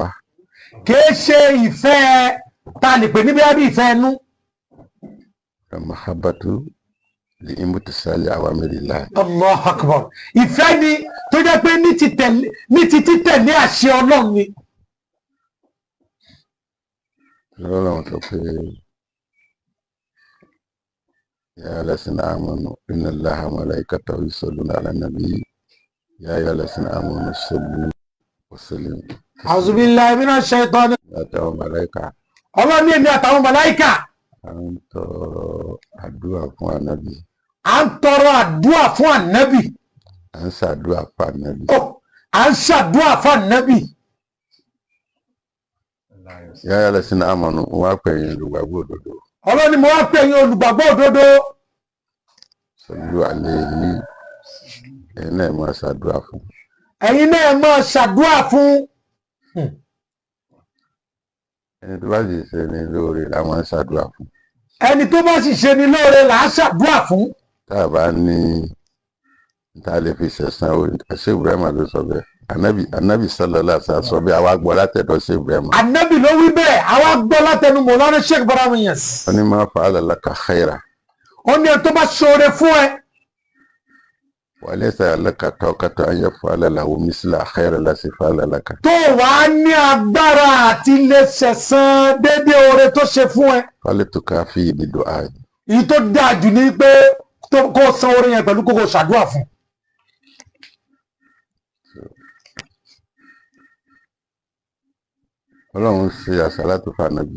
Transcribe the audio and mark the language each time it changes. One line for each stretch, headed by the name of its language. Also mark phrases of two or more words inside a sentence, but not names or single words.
Yoruba: kìí ṣe ìfẹ́ ta lè pè níbi àbí ìfẹ́ ẹnu.
Arabic: محبة لامتثال أوامر الله. الله أكبر.
Yoruba: ìfẹ́ ni tó jẹ́ pé ní ti títẹ̀lé àṣẹ Ọlọ́run ni. Ọlọ́run sọ pé
Arabic: يا أيها الذين آمنوا إن الله وملائكته يصلون على النبي يا أيها الذين آمنوا صلوا وسلموا. أعوذ بالله من الشيطان.
Yoruba: àtàwọn màláíkà. Ọlọ́run ní èmi àtàwọn màláíkà. à ń tọrọ àdúrà fún ànábì. à ń tọrọ àdúrà fún ànábì. à ń ṣàdúrà fún ànábì. à ń ṣàdúrà fún ànábì.
Arabic: يا أيها الذين آمنوا
Yoruba: wọ́n á pè yín olùgbàgbọ́ òdodo. Ọlọ́run ni mo wá pè yín olùgbàgbọ́ òdodo.
Arabic: صلوا عليه
Yoruba: ẹ̀yin náà máa ṣàdúrà fún. ẹ̀yin náà máa ṣàdúrà fún. ẹni tó bá sì ṣe ní lóore la máa ń ṣàdúrà fún. ẹni tó bá sì ṣe ní lóore là á ṣàdúrà fún. tá a bá ní tá a lè fi ṣẹ̀san o ṣé Ibrahim ló sọ bẹ́ẹ̀ anabi
Arabic: صلى الله عليه وسلم
Yoruba: sọ bẹ́ẹ̀ àwa gbọ́ látẹ̀dọ̀ ṣé Ibrahim. Ànábì ló wí bẹ́ẹ̀ àwa gbọ́ látẹnu Mọ̀lánà Sheikh Ibrahim Niyasss. wọ́n ní
Arabic: ما فعل لك خيرا.
Yoruba: ó ní ẹni tó bá ṣoore fún ẹ.
Arabic: وليس لك طاقة أن يفعل له مثل خير الذي فعل لك.
Yoruba: tó wàá ní agbára àti lè ṣẹ̀san déédéé oore tó ṣe fún ẹ.
Arabic: فليكافئ بالدعاء.
Yoruba: èyí tó dáa jù ní pé kó san oore yẹn pẹ̀lú kókó ṣàdúrà fún. Ọlọ́run ṣe àsàlátù fún ànábì.